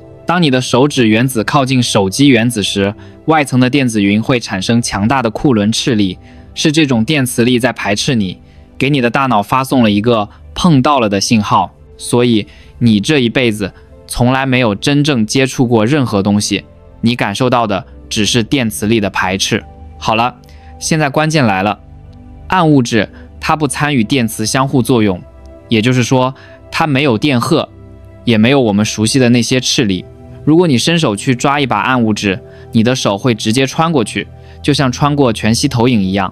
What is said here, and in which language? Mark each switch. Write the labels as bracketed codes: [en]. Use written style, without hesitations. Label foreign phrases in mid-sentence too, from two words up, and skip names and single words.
[zh] 當你的手指原子靠近手機原子時，外層的電子雲會產生強大的庫倫斥力，是這種電磁力在排斥你，給你的大腦發送了一個碰到了的信號。所以你這一輩子從來沒有真正接觸過任何東西，你感受到的只是電磁力的排斥。好了，現在關鍵來了，暗物質它不參與電磁相互作用，也就是說它沒有電荷，也沒有我們熟悉的那些斥力。如果你伸手去抓一把暗物質，你的手會直接穿過去，就像穿過全息投影一樣。